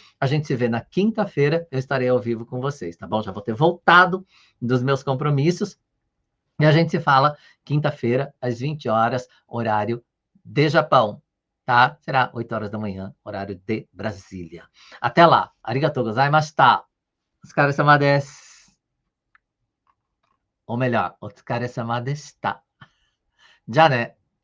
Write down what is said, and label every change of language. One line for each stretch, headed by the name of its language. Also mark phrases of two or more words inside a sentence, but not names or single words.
Portuguese: A gente se vê na quinta-feira. Eu estarei ao vivo com vocês, tá bom? Já vou ter voltado dos meus compromissos. E a gente se fala quinta-feira, às 20 horas, horário de Japão, tá? Será 8 horas da manhã, horário de Brasília. Até lá.
Japanese: ありがとうございました。お疲れ様です.
Portuguese: Ou melhor,
Japanese: お疲れ様でした.
Portuguese: Já, né?